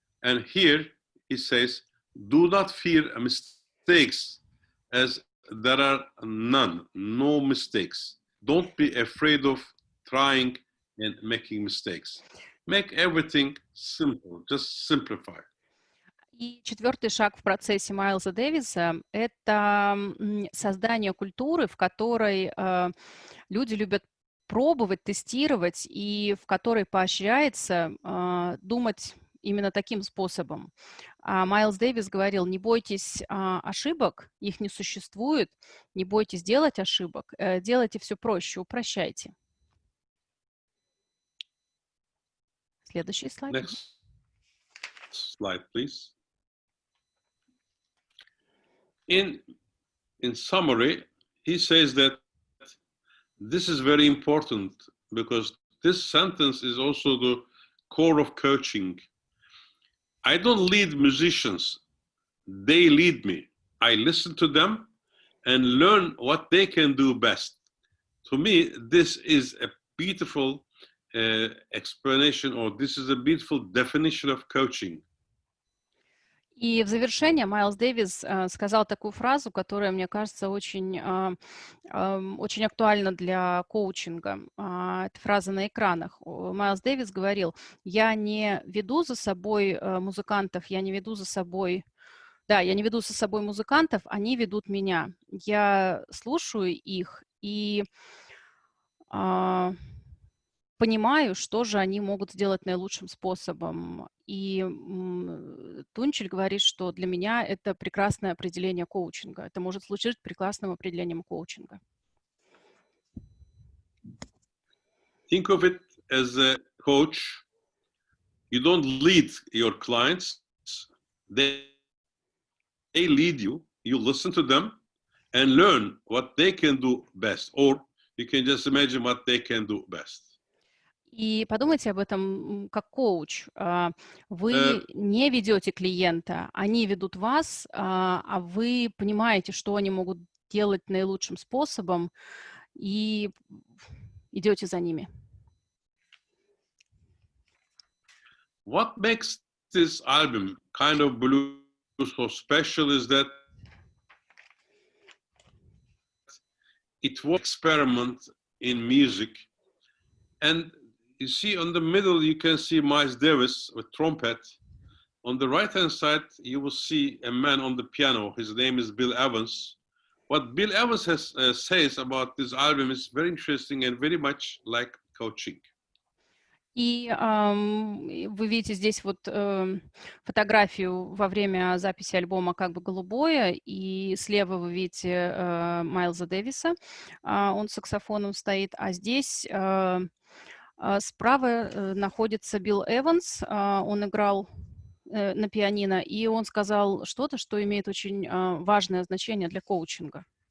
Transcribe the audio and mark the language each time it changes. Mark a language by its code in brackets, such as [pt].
[en] And here he says, do not fear mistakes, as there are none, no mistakes. Don't be afraid of trying and making mistakes. Make everything simple, just simplify. [ru] И 4-й шаг в процессе Майлза Дэвиса – это создание культуры, в которой люди любят пробовать, тестировать, и в которой поощряется думать именно таким способом. Майлз Дэвис говорил, не бойтесь ошибок, их не существует, не бойтесь делать ошибок, делайте все проще, упрощайте. Следующий слайд. [en] Next slide, please. In summary, he says that this is very important because this sentence is also the core of coaching. I don't lead musicians, they lead me. I listen to them and learn what they can do best. To me, this is a beautiful explanation, or this is a beautiful definition of coaching. [ru] И в завершение Майлз Дэвис сказал такую фразу, которая, мне кажется, очень актуальна для коучинга. Это фраза на экранах. Майлз Дэвис говорил, я не веду за собой музыкантов, я не веду за собой музыкантов, они ведут меня. Я слушаю их и понимаю, что же они могут сделать наилучшим способом. И Тунчель говорит, что для меня это прекрасное определение коучинга. Это может служить прекрасным определением коучинга. [en] Think of it as a coach. You don't lead your clients. They lead you. You listen to them and learn what they can do best. Or you can just imagine what they can do best. [ru] И подумайте об этом как коуч. Вы не ведете клиента, они ведут вас, а вы понимаете, что они могут делать наилучшим способом, и идете за ними. [en] What makes this album kind of blue so special is that it was an experiment in music. And you see on the middle, you can see Miles Davis with trumpet. On the right-hand side, you will see a man on the piano. His name is Bill Evans. What Bill Evans says about this album is very interesting and very much like coaching. [ru] И вы видите здесь вот фотографию во время записи альбома «Как бы голубое», и слева вы видите Майлза Дэвиса, он с саксофоном стоит, а здесь справа находится Билл Эванс, он играл на пианино, и он сказал что-то, что имеет очень важное значение для коучинга.